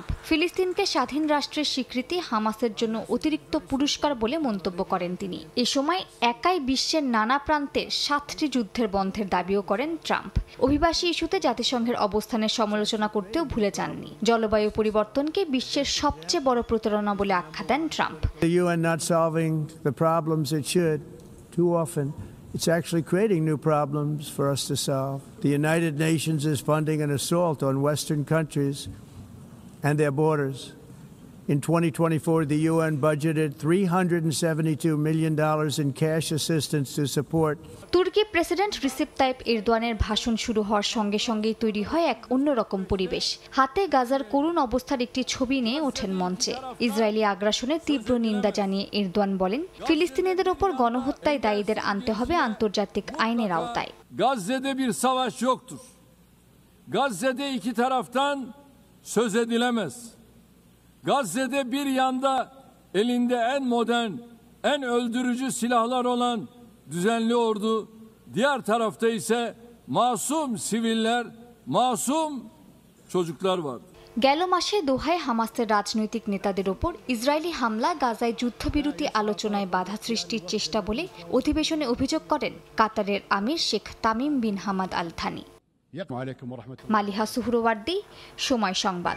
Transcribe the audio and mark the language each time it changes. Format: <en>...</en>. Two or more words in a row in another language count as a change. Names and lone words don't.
<bn>ফিলিস্তিনকে স্বাধীন রাষ্ট্রের স্বীকৃতি হামাসের জন্য অতিরিক্ত পুরস্কার বলে মন্তব্য করেন তিনি। এ সময় একাই বিশ্বের নানা প্রান্তে 7টি যুদ্ধের বন্ধের দাবিও করেন ট্রাম্প। অভিবাসী ইস্যুতে জাতিসংঘের অবস্থানের সমালোচনা করতেও ভুলে যাননি। জলবায়ু পরিবর্তনকে বিশ্বের সবচেয়ে বড় প্রতারণা বলে আখ্যা দেন ট্রাম্প।</bn> <en>It's actually creating new problems for us to solve. The United Nations is funding an assault on Western countries and their borders. In 2024, the UN budgeted $372 million in cash assistance to support.</en> <bn>তুর্কি প্রেসিডেন্ট রিসেপ তাইপ এরদোয়ানের ভাষণ শুরু হওয়ার সঙ্গে সঙ্গেই তৈরি হয় এক অন্যরকম পরিবেশ। হাতে গাজার করুণ অবস্থার একটি ছবি নিয়ে ওঠেন মঞ্চে। ইসরায়েলি আগ্রাসনের তীব্র নিন্দা জানিয়ে এরদোয়ান বলেন, ফিলিস্তিনিদের ওপর গণহত্যায় দায়ীদের আনতে হবে আন্তর্জাতিক আইনের আওতায়।</bn> <tr>Gazze'de bir savaş yoktur. Gazze'de iki taraftan söz edilemez. Gazze'de bir yanda elinde en modern en öldürücü silahlar olan düzenli ordu, diğer tarafta ise masum siviller, masum çocuklar var।</tr> <bn>গেল মাসে দোহায় হামাসের রাজনৈতিক নেতাদের ওপর ইসরায়েলি হামলা গাজায় যুদ্ধবিরতি আলোচনায় বাধা সৃষ্টির চেষ্টা বলে অধিবেশনে অভিযোগ করেন কাতারের আমির শেখ তামিম বিন হামাদ আল থানি। মালিহা সুহরওয়ার্দী, সময় সংবাদ।</bn>